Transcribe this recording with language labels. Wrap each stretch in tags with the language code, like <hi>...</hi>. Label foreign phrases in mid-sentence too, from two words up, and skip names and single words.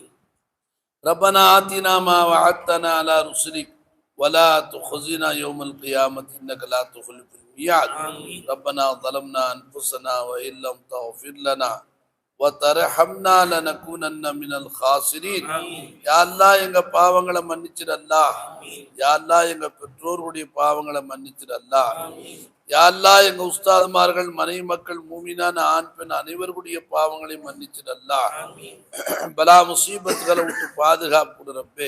<ar>ربنا آتنا ما وعدتنا على رسلك ولا تخزنا يوم القيامة إنك لا تخلف الميعاد. آمين. ربنا ظلمنا أنفسنا وإن لم تغفر لنا وترحمنا لنكونن من الخاسرين. يا الله</ar> <ta>எங்க பாவங்களை மன்னிச்சிடு அல்லாஹ்.</ta> <ar>يا الله</ar> <ta>எங்க பெற்றோருடைய பாவங்களை மன்னிச்சிடு அல்லாஹ்.</ta> <ar>يا الله</ar> <ta>எங்க உஸ்தாதுமார்கள் மனைவி மக்கள் மூமினான ஆண் பெண் அனைவருடைய பாவங்களை மன்னிச்சிடு அல்லாஹ். பலா முசீபத்துகளை விட்டு பாதுகாப்பு ரப்பே.</ta>